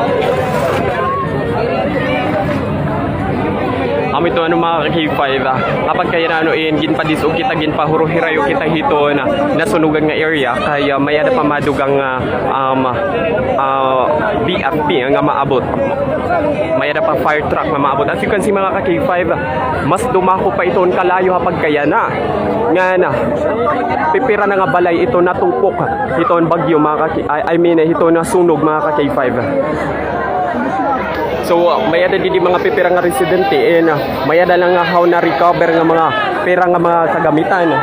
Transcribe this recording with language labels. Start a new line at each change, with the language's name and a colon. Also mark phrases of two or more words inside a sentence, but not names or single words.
Waray: Ito mga K5 kapag kaya na ginpadisog kita ginpahuruhirayo kita hito na nasunugan nga area kaya may ada pa madugang BFP nga maabot. Mayada pa fire truck nga maabot.
English: As you can see
Waray: mga ka-K5, mas dumako pa ito kalayo hapag kaya na. Nga na, pipira na nga balay ito natupok. Ito ang bagyo mga
English: I mean,
Waray: ito na sunog mga ka-K5. So, mayada di mga pipira nga residente and mayada lang nga how na recover nga mga pera nga mga kagamitan.